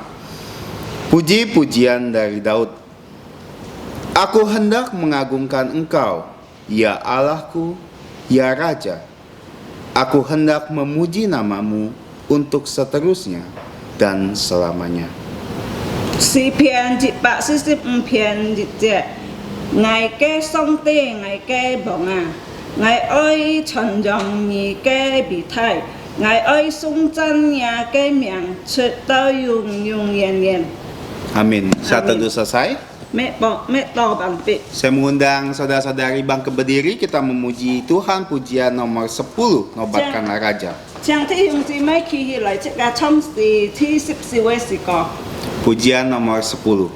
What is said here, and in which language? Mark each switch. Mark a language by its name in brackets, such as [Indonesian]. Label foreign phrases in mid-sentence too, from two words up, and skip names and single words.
[Indonesian] Puji-pujian dari Daud. Aku hendak mengagungkan Engkau, ya Allahku, ya Raja. Aku hendak memuji namamu untuk seterusnya dan selamanya. [Cantonese] 詩篇145篇1節，我嘅上帝，我嘅王啊，我愛傳揚你嘅美態，我愛頌讚你嘅名，直到永永遠遠。 [Indonesian] Amin. Saat teduh selesai. Saya mengundang saudara-saudari bangkit berdiri, kita memuji Tuhan pujian nomor 10, Nobatkanlah Raja. [Cantonese] 請弟兄姊妹企起來，即係唱詩第14位詩歌。 [Indonesian] Pujian nomor 10.